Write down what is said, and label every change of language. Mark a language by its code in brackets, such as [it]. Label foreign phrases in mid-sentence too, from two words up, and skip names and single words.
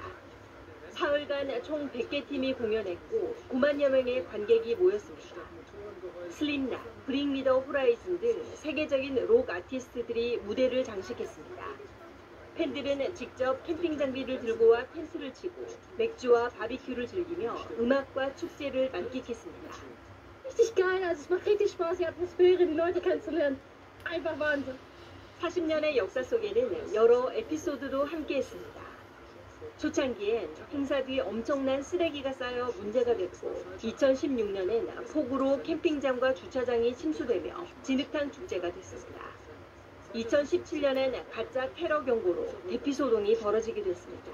[ko] 사흘간 총 100개 팀이 공연했고 9만여 명의 관객이 모였습니다. 슬립낫, 브링 미 더 호라이즌 등 세계적인 록 아티스트들이 무대를 장식했습니다. 팬들은 직접 캠핑 장비를 들고 와 텐트를 치고 맥주와 바비큐를 즐기며 음악과 축제를 만끽했습니다. [de] Richtig geil, also es macht richtig Spaß, die Atmosphäre, die Leute kennenzulernen. Einfach Wahnsinn. [ko] 40년의 역사 속에는 여러 에피소드도 함께했습니다. 초창기엔 행사 뒤 엄청난 쓰레기가 쌓여 문제가 됐고 2016년엔 폭우로 캠핑장과 주차장이 침수되며 진흙탕 축제가 됐습니다. 2017년엔 가짜 테러 경고로 대피소동이 벌어지기도 했습니다.